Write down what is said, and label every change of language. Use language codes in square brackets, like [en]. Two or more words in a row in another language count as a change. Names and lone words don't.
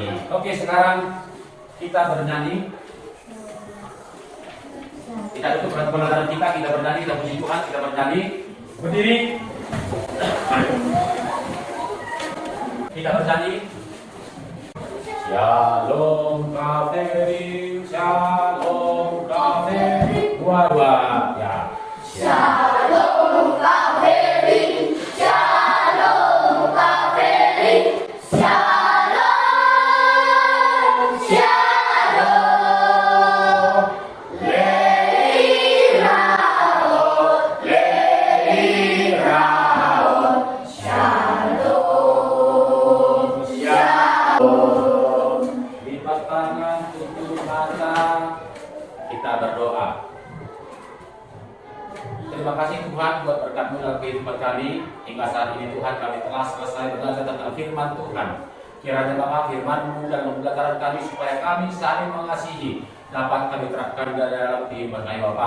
[id] Oke, sekarang kita bernyanyi. Kita tutup pelajaran kita bernyanyi, kita puji Tuhan, kita bernyanyi. Berdiri. Kita bernyanyi. [he] שלום חברים, שלום חברים. [id] Dua-dua ya. [he] שלום חברים, שלום חברים, שלום, שלום. להתראות, להתראות, שלום, שלום. [id] Lipat tangan, tutup mata. Kita berdoa. Terima kasih Tuhan buat berkat-Mu dalam kehidupan kami. Hingga saat ini Tuhan kami telah selesai belajar tentang firman Tuhan. Kiranya Bapa firman-Mu dan pembelajaran kami supaya kami saling mengasihi dapat kami terapkan dalam kehidupan kami Bapa.